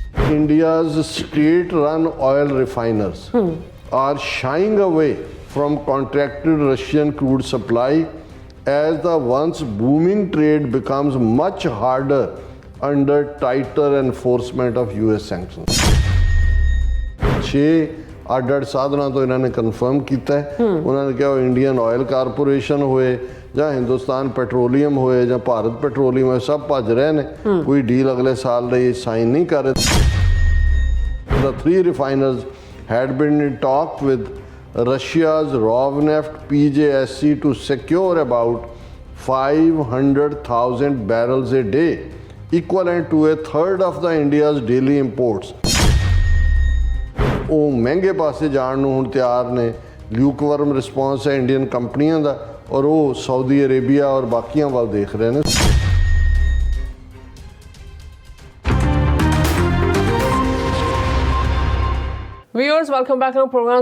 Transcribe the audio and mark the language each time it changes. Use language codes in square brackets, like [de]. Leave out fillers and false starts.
[en] India's state-run oil refiners are shying away from contracted Russian crude supply as the once booming trade becomes much harder under tighter enforcement of US sanctions. [pa] 6 ਅੱਡ-ਅੱਡ ਸਾਧਨਾਂ ਤੋਂ ਇਹਨਾਂ ਨੇ confirm ਕੀਤਾ ਹੈ। ਉਹਨਾਂ ਨੇ ਕਿਹਾ ਉਹ ਇੰਡੀਅਨ ਆਇਲ ਕਾਰਪੋਰੇਸ਼ਨ ਹੋਏ ਜਾਂ ਹਿੰਦੁਸਤਾਨ ਪੈਟਰੋਲੀਅਮ ਹੋਏ ਜਾਂ ਭਾਰਤ ਪੈਟਰੋਲੀਅਮ ਹੋਏ, ਸਭ ਭੱਜ ਰਹੇ ਨੇ, ਕੋਈ ਡੀਲ ਅਗਲੇ ਸਾਲ ਲਈ ਸਾਈਨ ਨਹੀਂ ਕਰ ਰਹੇ। [en] The 3 refiners had been in talk with Russia's Rosneft PJSC to secure about 500,000 barrels a day, equivalent to a third of the India's daily imports. [pa] ਉਹ ਮਹਿੰਗੇ ਪਾਸੇ ਜਾਣ ਨੂੰ ਹੁਣ ਤਿਆਰ ਨੇ। [en] lukewarm response [pa] ਹੈ ਇੰਡੀਅਨ ਕੰਪਨੀਆਂ ਦਾ, ਔਰ ਉਹ ਸਾਊਦੀ ਅਰੇਬੀਆ ਔਰ ਬਾਕੀਆਂ ਵੱਲ ਦੇਖ ਰਹੇ ਨੇ। [en] Viewers welcome back to programme.